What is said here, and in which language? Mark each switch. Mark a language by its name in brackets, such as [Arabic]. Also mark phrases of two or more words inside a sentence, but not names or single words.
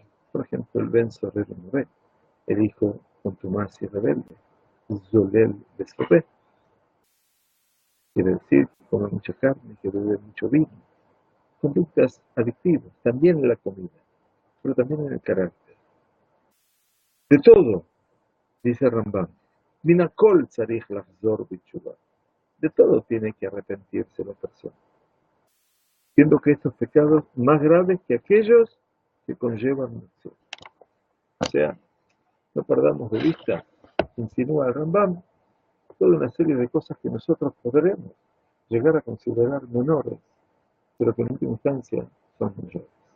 [Spanish] Por ejemplo, el [Hebrew] בן סורר מורה, [Spanish] el hijo contumaz y rebelde, [Hebrew] זולל בשר, [Spanish] quiere decir que come mucha carne, que bebe mucho vino. Conductas adictivas, también en la comida, pero también en el carácter. De todo, dice Rambam, [Hebrew] מהכל צריך לחזור בתשובה. [Spanish] De todo tiene que arrepentirse la persona, siendo que estos pecados más graves que aquellos que conllevan una acción. O sea, no perdamos de vista, insinúa el Rambam, toda una serie de cosas que nosotros podremos llegar a considerar menores, pero que en última instancia son mayores.